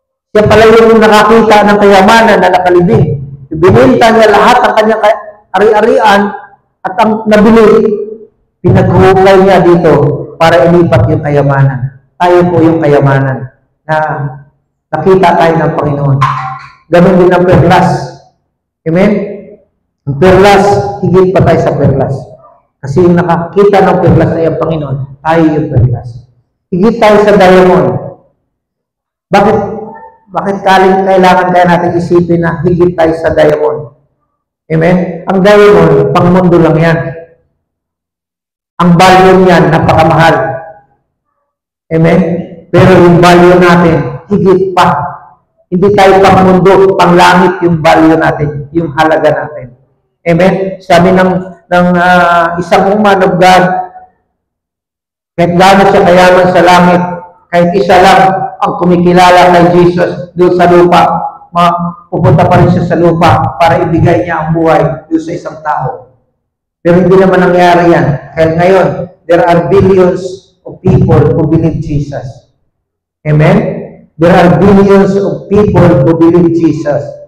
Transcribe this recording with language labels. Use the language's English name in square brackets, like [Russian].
[Filipino] Siya pala yung nakakita ng kayamanan na nakalibing. Ibinenta niya lahat ng kanyang ari-arian at ang nabili, pinaghukay niya dito para ilipat yung kayamanan. Tayo po yung kayamanan na nakita tayo ng Panginoon. Ganon din ang perlas. Amen? Ang perlas, higit pa tayo sa perlas. Kasi yung nakakita ng perlas na yung Panginoon, tayo yung perlas. Higit tayo sa diamond. Bakit kailangan kaya natin isipin na higit tayo sa diamond? Amen? Ang diamond, pang mundo lang yan. Ang value niyan, napakamahal. Amen? Pero yung value natin, higit pa. Hindi tayo pang mundo, pang langit yung value natin, yung halaga natin. Amen? Sabi ng isang [English] man of God, [Filipino] kahit gano'n siya kayaman sa langit, kahit isa lang ang kumikilala kay Jesus doon sa lupa, pupunta pa rin siya sa lupa para ibigay niya ang buhay doon sa isang tao. Pero hindi naman nangyari yan. Kaya ngayon, [English] there are billions of people who believe Jesus. Amen? There are billions of people who believe Jesus.